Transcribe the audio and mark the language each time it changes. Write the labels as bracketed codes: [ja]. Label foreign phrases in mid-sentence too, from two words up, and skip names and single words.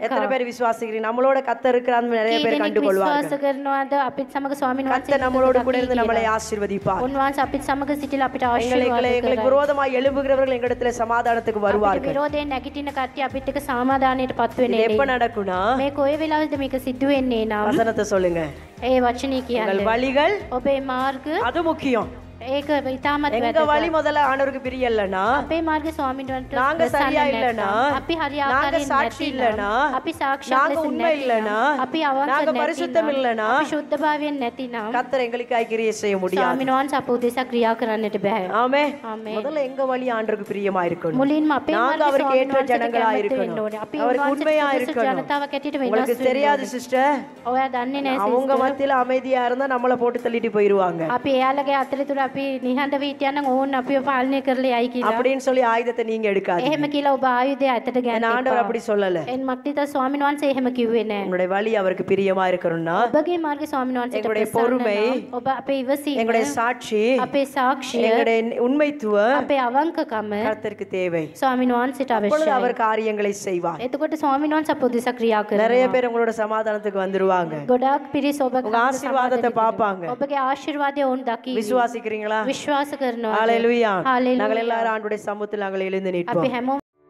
[ta] எத்தனை பேர் விசுவாசிக்கிறீங்க? நம்மளோட கர்த்தர் இருக்கிறான்னு நிறைய [si] කී [ta] பேர் [si] දෙනෙක් [ta] கண்டு [si] විශ්වාස [ta] கொள்வார்கள். [si] කරනවාද අපිත් සමග ස්වාමීන් [ta] கர்த்தர் [si] වහන්සේ [ta] நம்மளோடு கூட [si] දකී [ta] இருந்து [si] කියලා. [ta] நம்மளை ஆசீர்வதிப்பார். [si] උන්වහන්සේ අපිත් සමග සිටිලා අපිට [ta] எங்களுக்கு [si] ආශිර්වාද [ta] எங்களுக்கு [si] කරයි. [ta] விரோதமாய் எழும்புகிறவர்கள் எங்களிடத்துல சமாதானத்துக்கு [si] අපිට [ta] வருவார்கள். [si] විරෝධයෙන් නැගිටින කට්ටිය අපිත් එක්ක සමාදානයට පත් [ta] இது [si] වෙන්නේ [ta] எப்ப [si] නේ. [ta] நடக்கும்னா, [si] මේ කොයි වෙලාවෙද මේක සිද්ධ වෙන්නේ නම් [ta] வசனத்தை சொல்லுங்க. [si] ඒ වචනේ [ta] உங்கள் [si] කියන්නේ [ta] வழிகள் [si] ඔබේ මාර්ග [ta] அது முக்கியம். [si] ඒක ඉතාමත් [ta] எங்க [si] වැදගත්. [ta] வழி முதல்ல ஆண்டவருக்கு பிரியலனா, [si] අපේ මාර්ගය ස්වාමීන් වහන්සේ [ta] நாங்க சரியா இல்லனா, [si] අපි හරි [ta] நாங்க [si] ආකාරයෙන් [ta] சாட்சி [si] නැතිනම්, [ta] இல்லனா, [si] අපි සාක්ෂියක් [ta] நாங்க [si] ලෙස [ta] உண்மை இல்லனா, [si] නැතිනම්, අපි අවංක [ta] நாங்க பரிசுத்தம் [si] නැතිනම්, [ta] இல்லனா, [si] අපි ශුද්ධභාවයෙන් නැතිනම් [ta] கர்த்தர் எங்களுக்காய் கிரியை செய்ய முடியாது. [si] ස්වාමීන් වහන්සේ අප උදෙසා ක්‍රියා කරන්නට බෑ. [ta] ஆமே. [si] ආමේන්. [ta] முதல்ல எங்க வழி ஆண்டவருக்கு பிரியமா இருக்கணும். [si] මුලින්ම අපේ [ta] நாங்க [si] මාර්ගය [ta] அவருக்கு [si] ස්වාමීන් [ta] ஏற்ற [si] වහන්සේට [ta] ஜனங்களா [si] කැමති වෙන්න [ta] இருக்கணும். [si] ඕනේ. අපි [ta] அவருக்கு [si] උන්වහන්සේට [ta] உண்மையா [si] සුදුසු [ta] இருக்கணும். [si] ජනතාවක් හැටියට වෙනස් [ta] உங்களுக்கு [si] වෙන්න [ta] தெரியாது [si] ඕනේ. [ta] சிஸ்டர், [si] ඔයා දන්නේ නැහැ [ta] அவங்க [si] සිස්ටර්. [ta] மத்தியில அமைதியா இருந்தா நம்மள போட்டு தள்ளிட்டு போயிருவாங்க [si] අපි එයාලගේ අතරතුර අපි නිහඬව හිටියනම් ඕන් අපිව පාලනය කරලා යයි කියලා. [ta] அப்படின்னு சொல்லி ஆயுதத்தை நீங்க எடுக்காதீங்க. [si] එහෙම කියලා ඔබ ආයුධය අතට ගන්න [ta] ஏன்னா ஆண்டவர் அப்படி சொல்லல. [si] එන් මක්නිතා ස්වාමීන් වහන්සේ එහෙම කිව්වේ නෑ. [ta] உங்களுடைய வழி அவருக்கு பிரியமா இருக்கணும்னா, [si] ඔබගේ මාර්ගය ස්වාමීන් වහන්සේට [ta] எங்களுடைய [si] ප්‍රසන්න [ta] பொறுமை, [si] නම් ඔබ අපේ ඉවසීම, [ta] எங்களுடைய சாட்சி, [si] අපේ සාක්ෂිය, [ta] எங்களுடைய உண்மைத்துவம் [si] අපේ අවංකකම [ta] கர்த்தருக்கு தேவை. [si] ස්වාමීන් වහන්සේට [ta] அப்பொழுது [si] අවශ්‍යයි. [ta] அவர் காரியங்களை செய்வார். [si] එතකොට ස්වාමීන් වහන්සේ අප උදෙසා ක්‍රියා [ta] நிறைய [si] කරනවා. [ta] பேர் உங்களோட சமாதானத்துக்கு வந்துருவாங்க. [si] ගොඩාක් පිරිස ඔබ [ta] உங்க ஆசீர்வாதத்தை பார்ப்பாங்க. [si] ඔබගේ ආශිර්වාදය ඔවුන් දකි. [ta] விசுவாசிக்கிறீங்களா? [si] විශ්වාස කරනවා. [ta] ஹalleluya. [si] Hallelujah. [ta] நாங்கள் எல்லாரும் ஆண்டுடைய சமூகத்தில் நாங்கள் எழுந்து [si] අපි [ta] நிற்போம். [si] හැමෝම